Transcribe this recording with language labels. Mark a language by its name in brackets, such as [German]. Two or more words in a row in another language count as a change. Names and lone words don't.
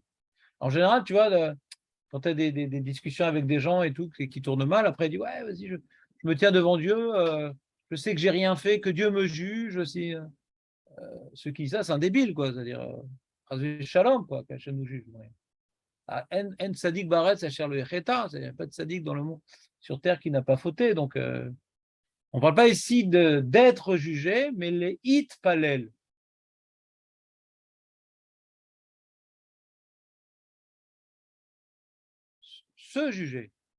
[French] En général, tu vois, quand tu as des discussions avec des gens et tout qui tournent mal, après, il dit, ouais, vas-y, je me tiens devant Dieu, je sais que j'ai rien fait, que Dieu me juge aussi. Ceux qui disent ça, c'est un débile, quoi. C'est-à-dire, shalom, quoi, qu'Hachem nous juge. [Hebrew] Ouais. אין צדיק בארץ אשר לא יחטא, [French] il n'y a pas de sadik dans le monde sur terre qui n'a pas fauté. Donc, on ne parle pas ici d'être jugé, mais les [Hebrew] התפלל. [French] Se juger.